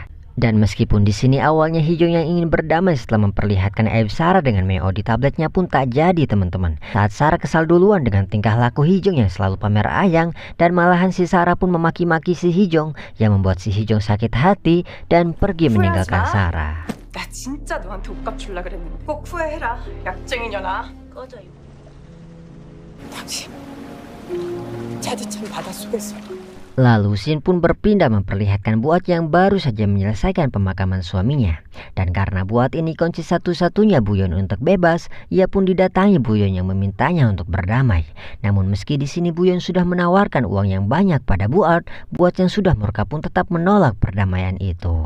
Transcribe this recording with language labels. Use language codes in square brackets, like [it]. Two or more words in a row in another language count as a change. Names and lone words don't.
[id] Dan meskipun di sini awalnya Hee-jung yang ingin berdamai setelah memperlihatkan aib Sarah dengan Meo di tabletnya pun tak jadi teman-teman. Saat Sarah kesal duluan dengan tingkah laku Hee-jung yang selalu pamer ayang, dan malahan si Sarah pun memaki-maki si Hee-jung yang membuat si Hee-jung sakit hati dan pergi meninggalkan Sarah. [ko] 나 진짜 너한테 옷값 줄라 그랬는데 꼭 후회해라. 약쟁이 년아. 꺼져 이거. 당신 차디찬 바닷속에서 [id] Lalu Shin pun berpindah memperlihatkan Buat yang baru saja menyelesaikan pemakaman suaminya. Dan karena Buat ini kunci satu-satunya Buyeon untuk bebas, ia pun didatangi Buyeon yang memintanya untuk berdamai. Namun meski di sini Buyeon sudah menawarkan uang yang banyak pada Buat yang sudah murka pun tetap menolak perdamaian itu.